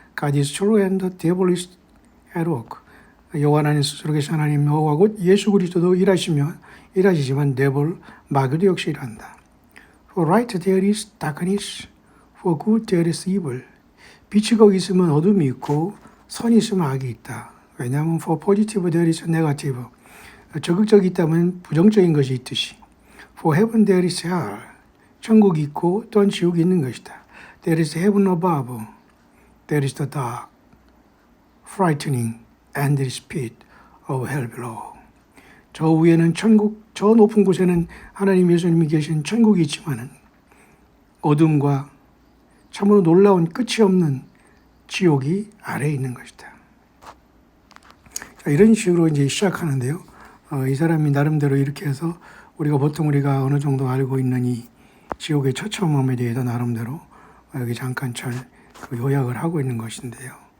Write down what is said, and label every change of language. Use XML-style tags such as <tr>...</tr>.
<en>God is true and the devil is at work.</en> <ko>여호와 하나님 스스로 계신 하나님 여호와고 예수 그리스도도 일하시지만 devil, 마귀도 역시 일한다.</ko> <en>For right there is darkness, for good there is evil.</en> <ko>빛이 거기 있으면 어둠이 있고 선이 있으면 악이 있다. 왜냐하면</ko> <en>for positive there is negative.</en> <ko>적극적이 있다면 부정적인 것이 있듯이.</ko> <en>For heaven there is hell.</en> <ko>천국이 있고 또한 지옥이 있는 것이다.</ko> <en>There is heaven above. There is the dark, frightening, endless pit of hell below.</en> <ko>저 위에는 천국, 저 높은 곳에는 하나님 예수님이 계신 천국이 있지만은 어둠과 참으로 놀라운 끝이 없는 지옥이 아래에 있는 것이다. 자, 이런 식으로 이제 시작하는데요. 이 사람이 나름대로 이렇게 해서 우리가 어느 정도 알고 있는 이 지옥의 처참함에 대해서 나름대로 여기 잠깐 그 요약을 하고 있는 것인데요.</ko>